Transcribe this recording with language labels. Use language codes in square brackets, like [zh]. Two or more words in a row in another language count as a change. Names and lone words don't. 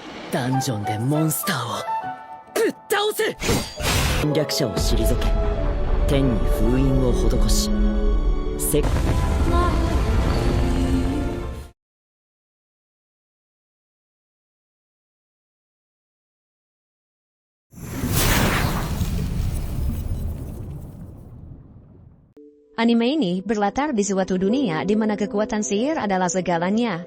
[ja] ダンジョンでモンスターをぶっ倒せ。侵略者を退け、天に封印を施し、世界 [id] Anime ini berlatar di suatu dunia di mana kekuatan sihir adalah segalanya.